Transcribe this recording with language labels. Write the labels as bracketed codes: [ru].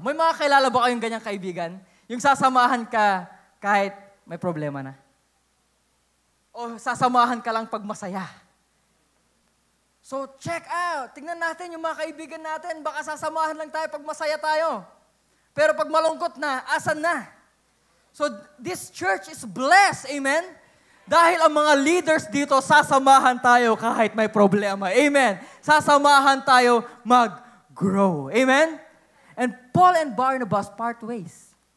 [tl] May mga kilala ba kayong ganyang kaibigan? Yung sasamahan ka kahit may problema na? O sasamahan ka lang pag masaya? [en] So check out. [tl] Tingnan natin yung mga kaibigan natin. Baka sasamahan lang tayo pag masaya tayo. Pero pag malungkot na, asan na? [en] So this church is blessed. Amen? [tl] Dahil ang mga leaders dito, sasamahan tayo kahit may problema. Amen? Sasamahan tayo grow. Amen? [en] And Paul and Barnabas part ways.